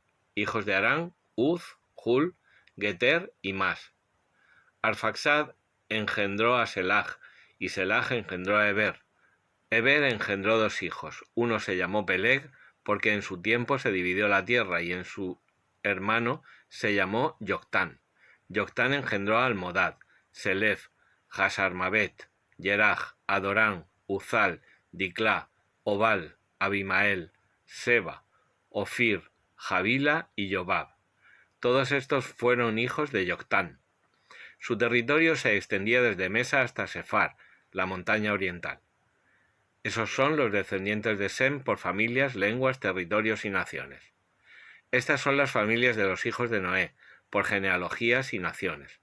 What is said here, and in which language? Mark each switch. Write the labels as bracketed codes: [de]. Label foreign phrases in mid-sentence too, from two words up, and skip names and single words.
[es] Hijos de Arán: Uz, Hul, Geter y Mas. Arfaxad engendró a Selag, y Selag engendró a Heber. Heber engendró dos hijos. Uno se llamó Peleg, porque en su tiempo se dividió la tierra, y en su hermano se llamó Yoctán. Yoctán engendró a Almodad, Selef, Hasarmabet, Yeraj, Adorán, Uzal, Diclá, Obal, Abimael, Seba, Ofir, Javila y Yobab. Todos estos fueron hijos de Yoctán. Su territorio se extendía desde Mesa hasta Sefar, la montaña oriental. Esos son los descendientes de Sem por familias, lenguas, territorios y naciones. Estas son las familias de los hijos de Noé, por genealogías y naciones.